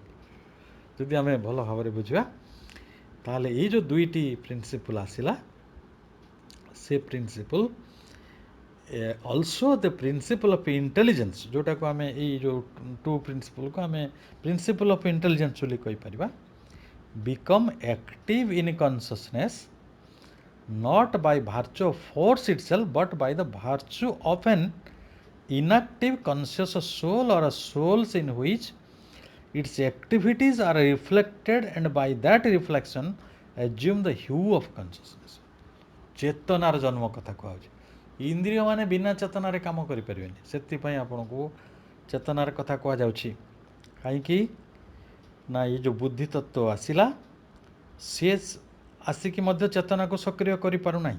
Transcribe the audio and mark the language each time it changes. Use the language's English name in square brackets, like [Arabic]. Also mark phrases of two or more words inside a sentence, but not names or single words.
[Odia] ଯଦି ଆମେ ଭଲ ଭାବରେ ବୁଝିବା ତାହେଲେ ଏଇ ଯେଉଁ ଦୁଇଟି ପ୍ରିନ୍ସିପଲ୍ ଆସିଲା ସେ [English] principle also the principle of intelligence, [Odia] ଯେଉଁଟାକୁ ଆମେ ଏଇ ଯେଉଁ ଟୁ ପ୍ରିନ୍ସିପଲ୍କୁ ଆମେ [English] principle of intelligence [Odia] ବୋଲି କହିପାରିବା, [English] become active in consciousness not by virtue of force itself but by the virtue of an inactive conscious soul or a souls in which its activities are reflected and by that reflection assume the hue of consciousness। [Odia] ଚେତନାର ଜନ୍ମ କଥା କୁହାଯାଉଛି। ଇନ୍ଦ୍ରିୟ ମାନେ ବିନା ଚେତନାରେ କାମ କରିପାରିବେନି, ସେଥିପାଇଁ ଆପଣଙ୍କୁ ଚେତନାର କଥା କୁହାଯାଉଛି। କାହିଁକି ନା ଏ ଯେଉଁ ବୁଦ୍ଧି ତତ୍ତ୍ୱ ଆସିଲା ସିଏ ଆସିକି ମଧ୍ୟ ଚେତନାକୁ ସକ୍ରିୟ କରିପାରୁନାହିଁ।